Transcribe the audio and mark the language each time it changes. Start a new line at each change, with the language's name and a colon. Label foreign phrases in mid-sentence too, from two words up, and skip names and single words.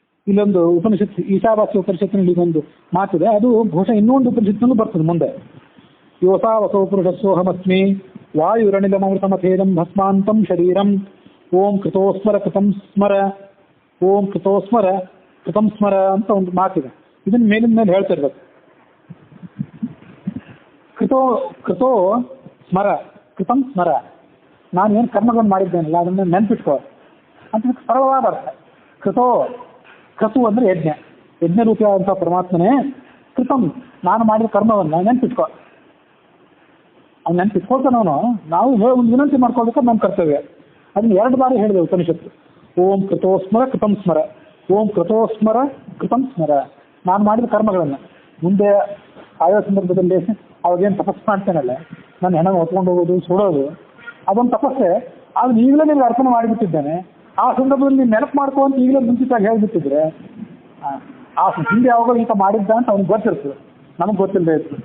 Kannada: ಇಲ್ಲೊಂದು ಉಪನಿಷತ್ತು ಈಶಾವಾಸ್ಯ ಉಪನಿಷತ್ತಿನಲ್ಲಿ ಇದೊಂದು ಮಾತಿದೆ, ಅದು ಬಹುಶಃ ಇನ್ನೊಂದು ಉಪನಿಷತ್ತಿನಲ್ಲೂ ಬರ್ತದೆ ಮುಂದೆ.
Sanskrit: ಯೋಸಾವಸೋ ಪುರುಷಸ್ಸೋಹಮಸ್ಮಿ ವಾಯುರಣಿಲಮೃತಮಥೇದಂ ಭಸ್ಮಾಂತಂ ಶರೀರಂ ಓಂ ಕೃತೋಸ್ಮರ ಕೃತಂ ಸ್ಮರ, ಓಂ ಕೃತೋಸ್ಮರ ಕೃತಂ ಸ್ಮರ
Kannada: ಅಂತ ಒಂದು ಮಾತಿದೆ. ಇದನ್ನ ಮೇಲಿನ ಮೇಲೆ ಹೇಳ್ತಾ ಇರ್ಬೇಕು.
Sanskrit: ಕೃತೋ ಸ್ಮರ ಕೃತಂ ಸ್ಮರ,
Kannada: ನಾನು ಏನು ಕರ್ಮಗಳನ್ನು ಮಾಡಿದ್ದೇನಲ್ಲ ಅದನ್ನು ನೆನ್ಪಿಟ್ಕೋ ಅಂತ ಸರಳವಾದ ಅರ್ಥ. ಕೃತು ಅಂದ್ರೆ ಯಜ್ಞ ರೂಪಿಯಾದಂತಹ ಪರಮಾತ್ಮನೇ. ಕೃತಂ ನಾನು ಮಾಡಿದ ಕರ್ಮವನ್ನು ನೆನ್ಪಿಟ್ಕೋ. ಅವ್ನು ನೆನ್ಪಿಟ್ಕೊಳ್ತಾನವನು. ನಾವು ಒಂದು ವಿನಂತಿ ಮಾಡ್ಕೊಳ್ಬೇಕಾದ್ರೆ ನಮ್ಮ ಕರ್ತವ್ಯ. ಅದನ್ನ 2 ಬಾರಿ ಹೇಳಿದೆ ಉಪನಿಷತ್ತು.
Sanskrit: ಓಂ ಕೃತೋಸ್ಮರ ಕೃತಂ ಸ್ಮರ, ಓಂ ಕೃತೋಸ್ಮರ ಕೃತಂ ಸ್ಮರ.
Kannada: ನಾನು ಮಾಡಿದ ಕರ್ಮಗಳನ್ನು ಮುಂದೆ ಆಯೋ ಸಂದರ್ಭದಲ್ಲಿ ಅವಾಗೇನು ತಪಸ್ಸು ಮಾಡ್ತೇನಲ್ಲ, ನಾನು ಹೆಣ ಹೊತ್ಕೊಂಡು ಹೋಗೋದು ಸುಡೋದು ಅದೊಂದು ತಪಸ್ಸೆ. ಅದನ್ನ ಈಗಲೇ ನಿನಗೆ ಅರ್ಪಣೆ ಮಾಡಿಬಿಟ್ಟಿದ್ದೇನೆ. ಆ ಸಂದರ್ಭದಲ್ಲಿ ನೀನು ನೆನಪು ಮಾಡ್ಕೊ ಈಗಲೇ ಮುಂಚಿತಾಗಿ ಹೇಳ್ಬಿಟ್ಟಿದ್ರೆ ಆ ಹಿಂದೆ ಯಾವಾಗ ಈತ ಮಾಡಿದ್ದ ಅಂತ ಅವ್ನಿಗೆ ಗೊತ್ತಿರ್ತದೆ, ನಮಗೆ ಗೊತ್ತಿಲ್ಲದೆ ಇರ್ತದೆ.